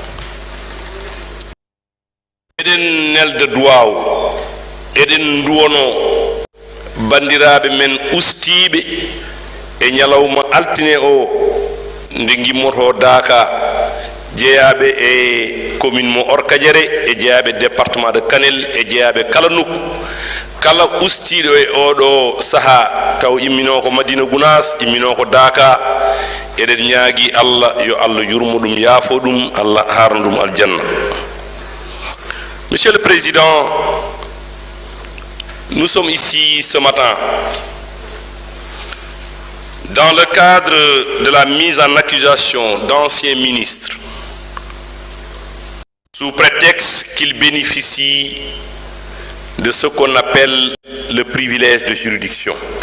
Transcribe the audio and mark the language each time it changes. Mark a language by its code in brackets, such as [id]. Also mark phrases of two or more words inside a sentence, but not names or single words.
[ff] Eɗen nelda duwaw, eɗen duwono bandiraɓe men ustiɓe e ñalawma altine o nde gimmoto daaka jeeyaɓe e commune mo Orkadiéré e jeeyaɓe [fr] département de Kanel [ff] e jeeyaɓe kala nokku, kala ustiɗo e oɗo saaha taw immino ko Madina Gounass, immino ko daaka. Eɗen ñaagi Allah yo Allah yurmo ɗum, yaafo ɗum, Allah harna ɗum aljanna. [fr] Monsieur le Président, nous sommes ici ce matin dans le cadre de la mise en accusation d'anciens ministres sous prétexte qu'ils bénéficient de ce qu'on appelle le privilège de juridiction.